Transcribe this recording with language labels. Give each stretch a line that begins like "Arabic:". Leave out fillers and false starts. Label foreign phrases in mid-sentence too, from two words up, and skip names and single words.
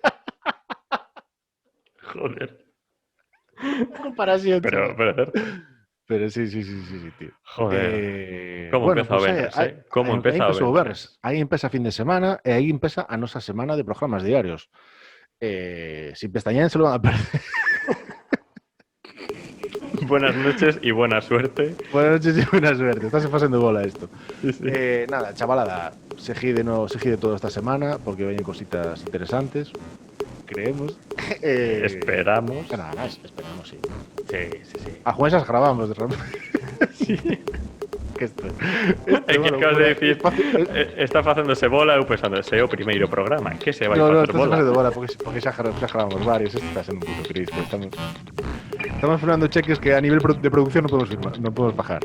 Spanish: Joder. Comparación. Pero chaval.
Galician: é certo.
Spanish: Pero sí, tío. Joder.
Galician: Como empeza o Venres, Como empeza o Venres. Aí empeza fin de semana e aí empeza a nosa semana de programas diarios.
Spanish: Sin pestañear se lo van a perder. Buenas noches y buena suerte. Buenas noches y buena suerte. Estás pasando bola esto. Sí, sí.
Galician: Nada, chavalada, seguide toda esta semana porque veñen cositas interesantes.
Spanish: Creemos. Esperamos. Nada más, esperamos, sí. Sí. A juezas grabamos de repente. Sí. Que esto,
Galician: É que acabas de dicir, está facéndose bola, eu pensando, ese é o primeiro programa, que se vai No, facer estás bola? facendo bola porque xa grabamos varios. Esto está sendo un puto Cristo. Estamos firmando cheques que a nivel de producción non podemos bajar.